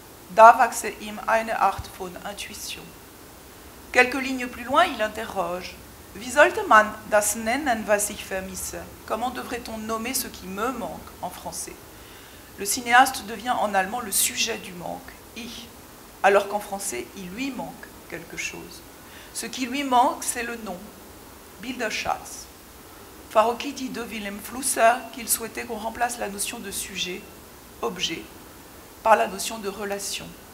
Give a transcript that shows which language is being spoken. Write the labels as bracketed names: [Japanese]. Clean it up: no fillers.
[German] Da wachse ihm eine Art von Intuition. [French] Quelques lignes plus loin, il interroge. [German] Wie sollte man das nennen, was ich vermisse? [French] Comment devrait-on nommer ce qui me manque en français? Le cinéaste devient en allemand le sujet du manque, ich, alors qu'en français, il lui manque quelque chose. Ce qui lui manque, c'est le nom, Bilderschatz. Farocki dit de Wilhelm Flusser qu'il souhaitait qu'on remplace la notion de sujet, objet, par la notion de relation.